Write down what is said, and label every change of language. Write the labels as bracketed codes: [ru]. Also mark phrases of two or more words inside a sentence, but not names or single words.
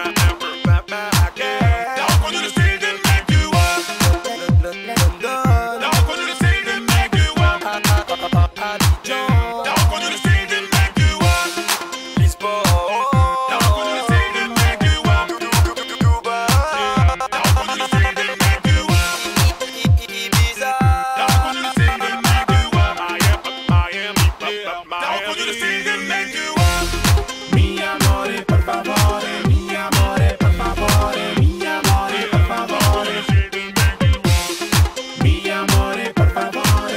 [fr] T'as reconnu le style de mec du wanna. T'as reconnu le style de mec du wanna. T'as reconnu le style de mec du wanna. T'as reconnu le style de mec du wanna. T'as reconnu le style de mec du wanna. [it] Mi amore, por favore. Mi amore, por favore. Mi amore, por favore. Mi amore, por favore.